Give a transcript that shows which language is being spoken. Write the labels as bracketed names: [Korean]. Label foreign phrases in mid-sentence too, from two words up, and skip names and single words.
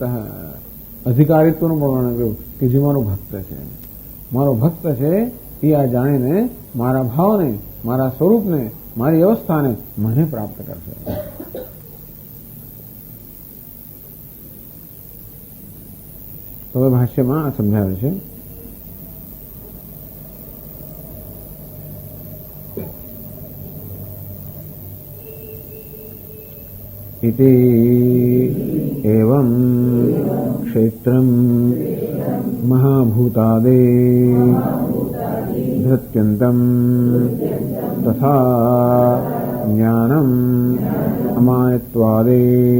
[Gujarati] અધિકારીત્વનું વર્ણન કર્યું કે જે મારો ભક્ત છે, મારો ભક્ત છે એ આ જાણીને મારા ભાવને, મારા સ્વરૂપને, મારી અવસ્થાને મને પ્રાપ્ત કરશે. તો હવે ભાષ્યમાં આ સમજાવે છે. [Sanskrit] इति एवं क्षेत्रं महाभूतादे धृत्यन्तं तथा ज्ञानम् अमायत्वादे